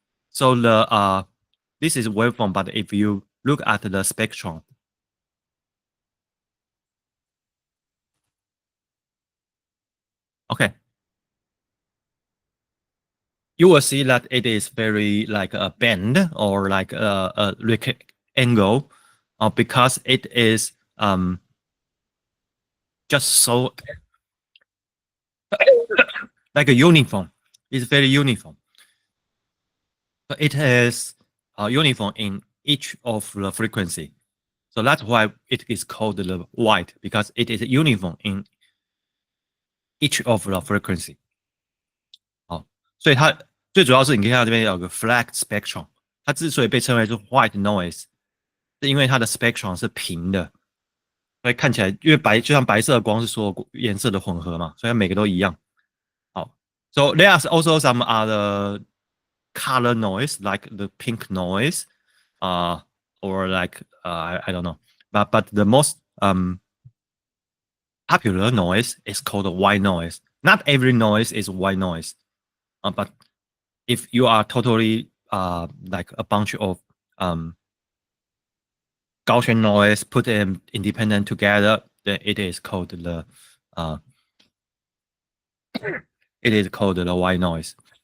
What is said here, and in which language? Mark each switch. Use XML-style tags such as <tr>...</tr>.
<en>So the this is waveform, but if you look at the spectrum, okay, you will see that it is very like a bend or like a angle, because it is just so like a uniform. It's very uniform. So it is uniform in each of the frequency. So that's why it is called the white, because it is uniform in each of the frequency.</en> <zh>好，所以它最主要是你可以看到这边有个 flat spectrum，它之所以被称为是 white noise，是因为它的 spectrum 是平的，所以看起来因为白就像白色的光是所有颜色的混合嘛，所以每个都一样。</zh> <en>好 ，so there are also some other color noise like the pink noise, or like I don't know, but the most popular noise is called white noise. Not every noise is white noise, but if you are totally like a bunch of Gaussian noise, put them independent together, then it is called the white noise.</en>